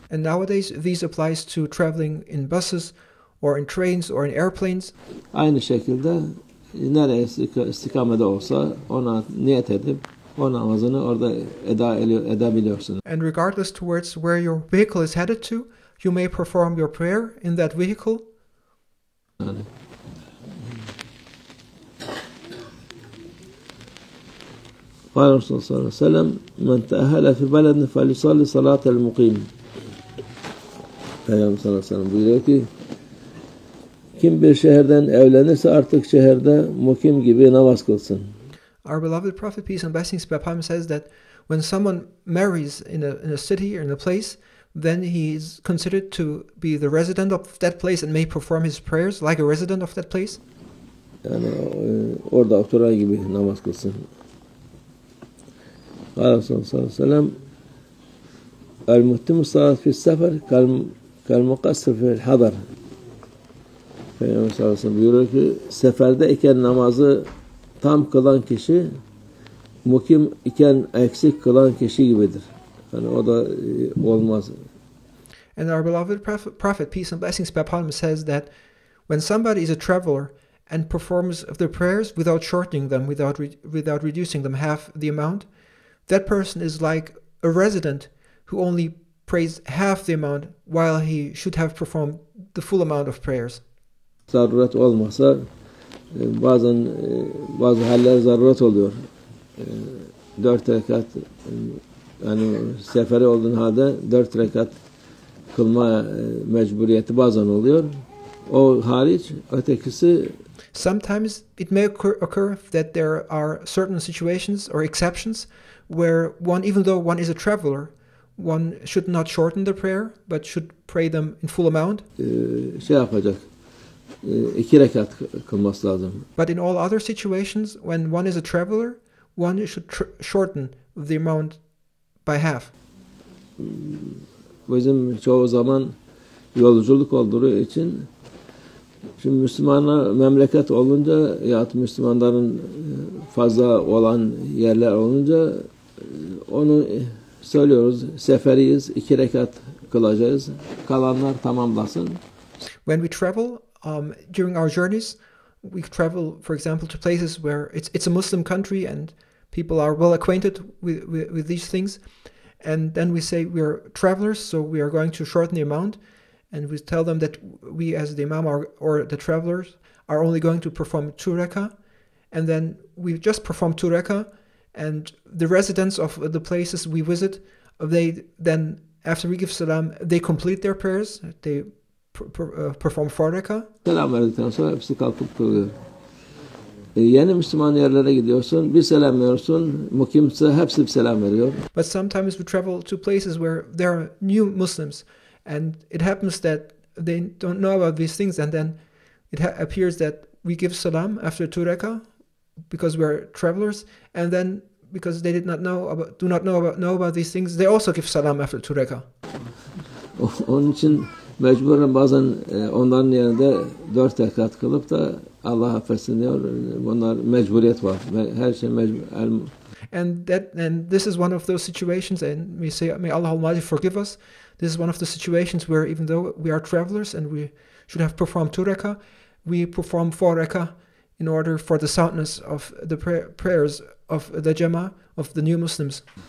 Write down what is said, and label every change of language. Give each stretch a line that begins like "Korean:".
English: And nowadays these applies to traveling in buses or in trains or in airplanes.
Turkish: Aynı şekilde nereye istikamede olsa ona niyet edip o namazını orada edebiliyorsun.
English: And regardless towards where your vehicle is headed to, you may perform your prayer in that vehicle.
Turkish: Yani.
Arabic: قال الرسول صلى الله عليه وسلم من تأهل في بلد فليصلي صلاة المقيم.
Turkish: Peygamber sallallahu aleyhi ve sellem buyuruyor ki kim bir şehirden evlenirse artık şehirde mukim gibi namaz kılsın.
English: Our beloved Prophet, peace and blessings be upon him, says that when someone marries in a city or in a place, then he is considered to be the resident of that place and may perform his prayers like a resident of that place.
Turkish: Yani orada oturan gibi namaz kılsın.
Arabic: قال صلى الله عليه وسلم المتم الصلاة في السفر كالمقصر في الحضر.
Turkish: Peygamber sallallahu aleyhi ve sellem buyuruyor ki seferdeyken namazı tam kılan kişi mukim iken eksik kılan kişi gibidir. Yani o da olmaz.
English: And our beloved prophet, peace and blessings be upon him, says that when somebody is a traveler and performs the prayers without shortening them, without reducing them half the amount, that person is like a resident who only prays half the amount while he should have performed the full amount of prayers.
Turkish: Zaruret olmasa bazen bazı haller zaruret oluyor. 4 rekat yani seferi olduğun halde 4 rekat kılma mecburiyeti bazen oluyor. O hariç ötekisi.
English: Sometimes it may occur that there are certain situations or exceptions where even though one is a traveler, one should not shorten the prayer but should pray them in full amount.
Turkish: Yapacak. 2 rekat kılması lazım.
English: But in all other situations, when one is a traveler, one should shorten the amount by half.
Turkish: Bizim çoğu zaman yolculuk olduğu için şimdi Müslümanlar memleket olunca ya Müslümanların fazla olan yerler olunca onu söylüyoruz. Seferiyiz, 2 rekat kılacağız. Kalanlar tamamlasın.
English: When we travel, during our journeys, we travel, for example, to places where it's a Muslim country and people are well acquainted with these things. And then we say we are travelers, so we are going to shorten the amount. And we tell them that we as the imam or the travelers are only going to perform 2 rakah. And then we just perform 2 rakah. And the residents of the places we visit, they then after we give salam, they complete their prayers. They perform 4 rakah.
Turkish: Selam verdikten sonra hepsi kalkıp kılıyor. Yeni Müslüman yerlere gidiyorsun, bir selam veriyorsun, mukimse hepsi bir selam veriyor.
English: But sometimes we travel to places where there are new Muslims, and it happens that they don't know about these things, and then it appears that we give salam after 2 rakah because we're travelers, and then because they do not know about these things, they also give salam after 2 rakah.
Turkish: Onun için mecburen bazen onların yerinde 4 rekat kılıp da Allah affetsin diyor. Bunlar mecburiyet var. Her şey mecbur.
English: And this is one of those situations, and we say, may Allah Almighty forgive us. This is one of the situations where even though we are travelers and we should have performed 2 rakah, we perform 4 rakah in order for the soundness of the prayers of the Jama'ah, of the new Muslims.